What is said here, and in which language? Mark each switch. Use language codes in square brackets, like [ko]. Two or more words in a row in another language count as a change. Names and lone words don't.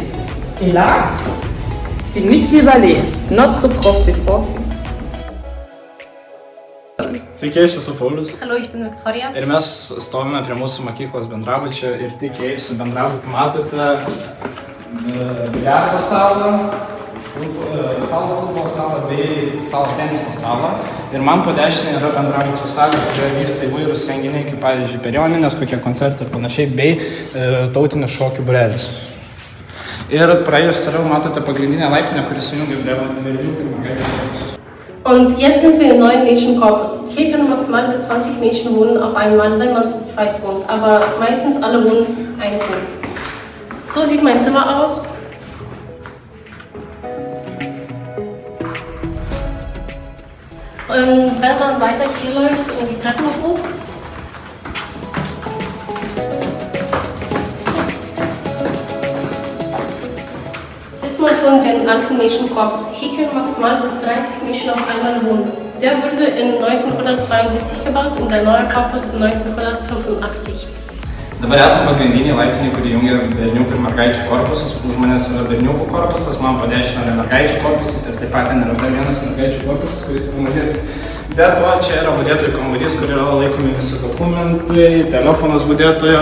[fr] Et là, c'est Monsieur Vallée, notre prof de français. [lt] Sveiki, aš esu Paulius. [de] Hallo, ich bin Viktorija. [lt] Ir mes stovime prie mūsų mokyklos bendrabučio ir tik įėjus bendrabutį matote biliardo stalą, futbolo stalą bei stalo teniso stalą. Ir man po dešinę yra bendrabučio salė, kurioje vyksta įvairūs renginiai, kaip pavyzdžiui perioninės, kokie koncertai ir panašiai, bei tautinių šokių būrelis. Ir praėjus toliau matote pagrindinę laiptinę, kuris sujungia berniukų ir mergaičių korpusus. [de] Und jetzt sind wir im neuen Mädchenkorpus. Hier können maximal bis 20 Mädchen wohnen auf einmal, wenn man zu zweit wohnt, aber meistens alle wohnen einzeln. So sieht mein Zimmer aus. Und wenn man weiter hier läuft und die Treppe hoch, ist man schon in den alten Mädchenkorpus. Hier können maximal bis 30 Mädchen auf einmal wohnen. Der wurde in 1972 gebaut und der neue Korpus in 1985. [lt] Dabar esame pagrindiniai laiptiniai, kurie jungia berniukų ir mergaičių korpusus. Už manęs yra berniukų korpusas, man po dešinę yra mergaičių korpusas ir taip pat ten yra dar vienas mergaičių korpusas, kuris yra mažesnis. Be to, čia yra budėtojų kambarys, kur yra laikomi visi dokumentai, telefonas budėtojo.